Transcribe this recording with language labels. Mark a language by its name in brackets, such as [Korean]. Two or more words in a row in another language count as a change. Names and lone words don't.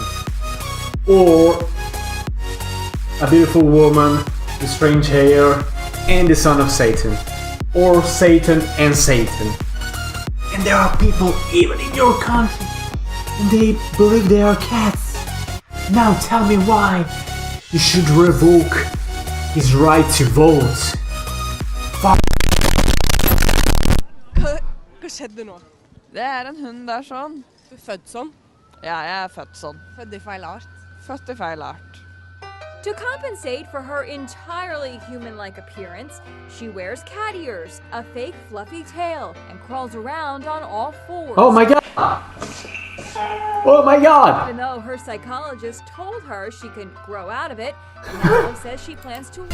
[English] Or a beautiful woman with strange hair and the son of Satan. Or Satan and Satan. And there are people even in your country and they believe they are cats. Now tell me why you should revoke his right to vote. [Norwegian] Hva skjedde nå? Det en hund der sånn. Du er født sånn? Ja, jeg født sånn. Født i feil art? Født i feil art. [English] To compensate for her entirely human-like appearance, she wears cat ears, a fake fluffy tail, and crawls around on all fours. Oh my god! Oh my god! Even though her psychologist told her she can grow out of it, Nano says she plans to...